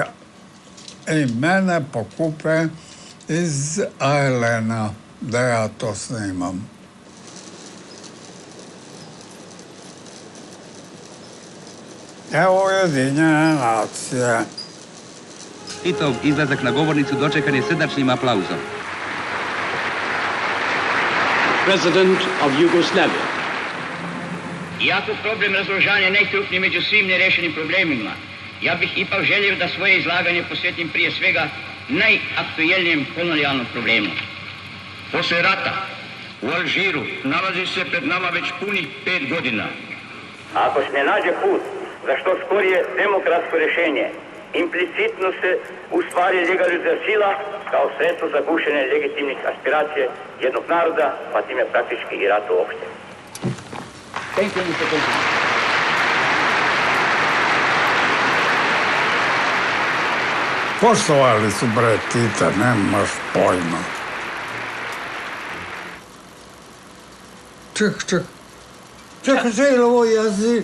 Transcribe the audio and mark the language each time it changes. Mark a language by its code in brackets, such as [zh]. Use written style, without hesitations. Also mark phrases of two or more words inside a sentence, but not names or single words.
[sr] I mene pokupe iz Ailena da ja to snimam. Evo Ujedinjene nacije. Titov izlazak na govornicu dočekan je srdačnim aplauzom. [en] President of Yugoslavia. [sr] Iako problem razoružanja ne krupni među svim nerešenim problemima, ja bih ipak želio da svoje izlaganje posvetim prije svega najaktuelnijem kolonijalnom problemu. Poslije rata u Alžiru nalazi se pred nama već punih 5 godina. Ako se ne nađe put za što skorije demokratsko rješenje, implicitno se u stvari legalizira sila kao sredstvo za gušenje legitimnih aspiracije jednog naroda, pa time praktički i rata uopšte. [en] Thank you, Mr. President. [sr] Poštovali su bre Tita, nemaš pojma. Čekaj, je li ovo jezik?